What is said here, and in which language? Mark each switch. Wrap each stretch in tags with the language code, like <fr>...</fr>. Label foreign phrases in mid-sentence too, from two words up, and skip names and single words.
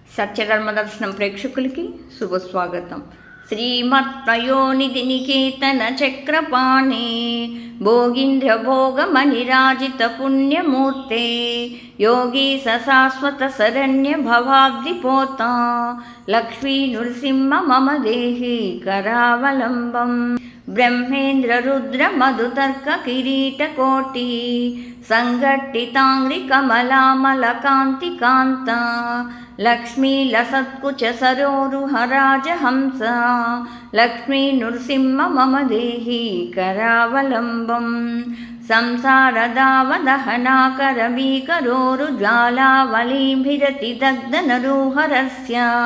<te>సత్యధర్మదర్శనం ప్రేక్షకులకి శుభస్వాగతం.</te> <sa>श्रीमत्पयोनिधि निकेतन चक्रपाणि भोगीन्द्र भोगमनिराजित पुण्यमूर्ते योगी सशाश्वत शरण्य भवाब्धिपोता लक्ष्मी नृसिंह मम देहि करावलंबं ब्रह्मेन्द्र रुद्र मधुतर्क किरीटकोटि संघट्टितांग्रि कमलामलकान्ति कान्ता लक्ष्मी लसत्कुच सरोरुहराजहंस लक्ष्मी नृसिंह मम देहि करावलंबं संसारदावदहनाकरवीकरोरुज्वालावलीभिरति दग्धनरूहरस्य</sa>